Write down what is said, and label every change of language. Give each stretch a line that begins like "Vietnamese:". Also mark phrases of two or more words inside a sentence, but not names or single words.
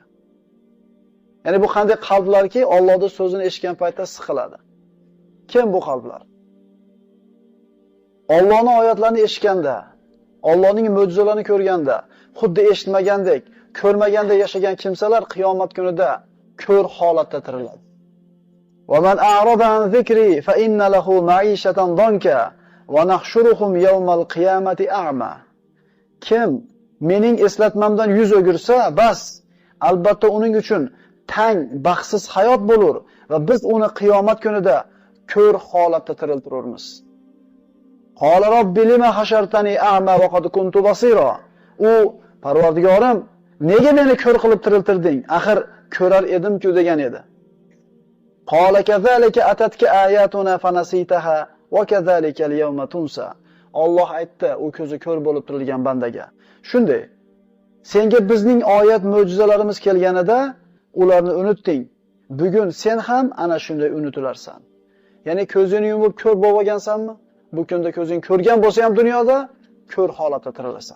Uzbek: Ya'ni bu qanday qalblarki, Allohning so'zini eshitgan paytda siqiladi. Kim bu qalblar? Allohning oyatlarini eshitganda, Allohning mo'jizalarini ko'rganda, xuddi eshitmagandek, ko'rmaganda yashagan kimsalar qiyomat kunida ko'r holatda tiriladi.
Arabic: ومن أعرض عن ذكري فإن له معيشة ضنكا ونحشرهم يوم القيامة أعمى.
Uzbek: Kim mening eslatmamdan yuz o'girsa, bas, albatta uning uchun tang, baxtsiz hayot bo'lur va biz uni qiyomat kunida ko'r holatda tiriltiramiz.
Arabic: قال رب لم حشرتني أعمى وقد كنت بصيرا.
Uzbek: U Parvardigorim, nega meni ko'r qilib tiriltirding? Axir ko'rar edim-ku degan edi.
Arabic: قال كذلك أتتك آياتنا فنسيتها وكذلك اليوم تنسى.
Uzbek: Alloh aytdi, u ko'zi ko'r bo'lib tirilgan bandaga. Shunday, senga bizning oyat mo'jizalarimiz kelganida ularni unutding. Bugun sen ham ana shunday unutilarsan. Ya'ni ko'zini yumib ko'r bo'lgansanmi? Bu kunda ko'zing ko'rgan bo'lsa ham dunyoda ko'r holatda tirilasan.